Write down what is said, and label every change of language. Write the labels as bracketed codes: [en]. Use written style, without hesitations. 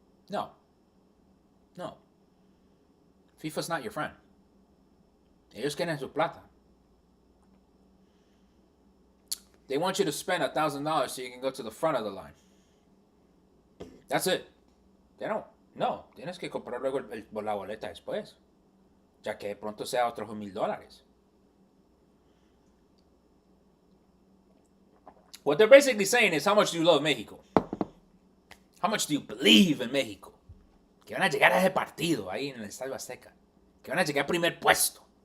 [en] No. No. FIFA's not your friend. [es] Ellos quieren su plata. [en] They want you to spend $1,000 so you can go to the front of the line. That's it. They don't. [es] No, tienes que comprar luego la boleta después. Ya que de pronto sea otros $1,000. [en] What they're basically saying is, how much do you love Mexico? How much do you believe in Mexico? [es] Que van a llegar a ese partido ahí en el Estadio Azteca. Que van a llegar a primer puesto.